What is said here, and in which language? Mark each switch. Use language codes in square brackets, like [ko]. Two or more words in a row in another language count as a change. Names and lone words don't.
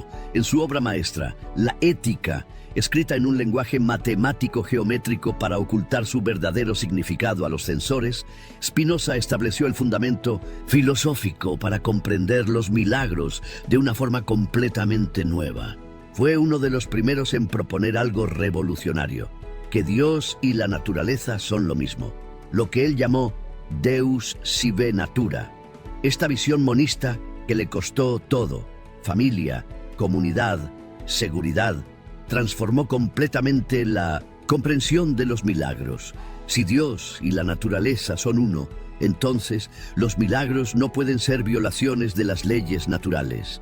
[es] En su obra maestra, La Ética, escrita en un lenguaje matemático geométrico para ocultar su verdadero significado a los censores, Spinoza estableció el fundamento filosófico para comprender los milagros de una forma completamente nueva. Fue uno de los primeros en proponer algo revolucionario, que Dios y la naturaleza son lo mismo, lo que él llamó [la] Deus sive natura. [es] Esta visión monista que le costó todo, familia, comunidad, seguridad, transformó completamente la comprensión de los milagros. Si Dios y la naturaleza son uno, entonces los milagros no pueden ser violaciones de las leyes naturales.